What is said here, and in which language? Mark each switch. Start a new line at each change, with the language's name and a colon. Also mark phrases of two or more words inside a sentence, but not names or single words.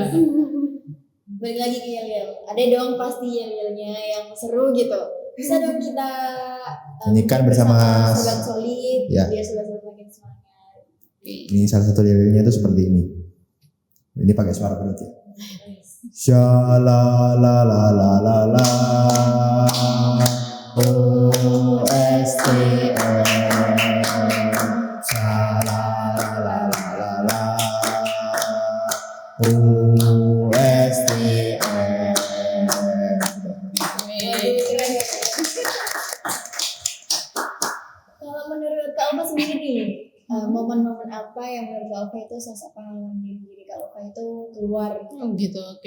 Indonesian: Balik lagi ke yel-yel. Ada dong pasti yel-yelnya yang seru gitu. Bisa dong kita Nyanyikan bersama Sobat Solid ya. biar sobat-sobat makin semangat. Ini salah satu liriknya itu seperti ini. Ini pakai suara perut ya. Sha la la la la la la O S T M Sha la la la la la O S T M. Kalau menurut Kak Ulfa sendiri nih, momen-momen apa yang menurut Kak Ulfa itu sosok pahlawan diri Kak Ulfa itu keluar? Oh gitu, oke.